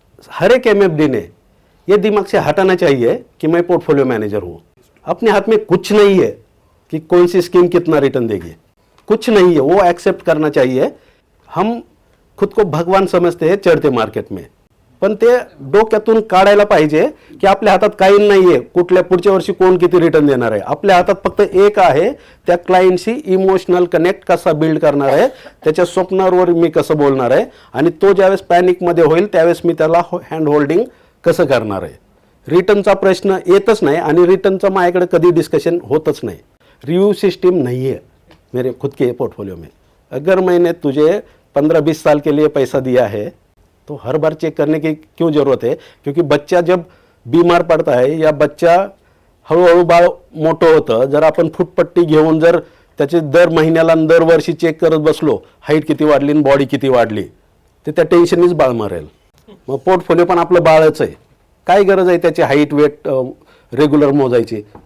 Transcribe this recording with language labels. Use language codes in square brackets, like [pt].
[hi] हर एक MFD ने ये दिमाग से हटाना चाहिए कि मैं पोर्टफोलियो मैनेजर हूँ. अपने हाथ में कुछ नहीं है कि कौन सी स्कीम कितना रिटर्न देगी, कुछ नहीं है. वो एक्सेप्ट करना चाहिए. हम खुद को भगवान समजते हैं चढते मार्केट में, [mr] पण ते डोक्यातून काढायला पाहिजे की आपल्या हातात काही नाही आहे कुठल्या पुढच्या वर्षी कोण किती रिटर्न देणार आहे. आपल्या हातात फक्त एक आहे, त्या क्लायंटशी इमोशनल कनेक्ट कसा बिल्ड करणार आहे, त्याच्या स्वप्नांवर मी कसं बोलणार आहे, आणि तो ज्यावेळेस पॅनिकमध्ये होईल त्यावेळेस मी त्याला हँड होल्डिंग कसं करणार आहे. रिटर्नचा प्रश्न येतच नाही, आणि रिटर्नचा माझ्याकडे कधी डिस्कशन होतच नाही. [hi] रिव्यू सिस्टम नहीं है मेरे खुद के पोर्टफोलियो में. अगर मैंने तुझे 15-20 साल के लिए पैसा दिया है तो हर बार चेक करने की क्यों ज़रूरत है? क्योंकि बच्चा जब बीमार पड़ता है या बच्चा [mr] हळूहळू बाळ मोठं होतं, जर आपण फुटपट्टी घेऊन जर त्याचे दर महिन्याला दरवर्षी चेक करत बसलो, हाईट किती वाढली आणि बॉडी किती वाढली, तर त्या टेन्शननीच बाळ मरेल. मग पोर्टफोलिओ पण आपलं बाळच आहे. काय गरज आहे त्याची हाईट वेट रेग्युलर मोजायची?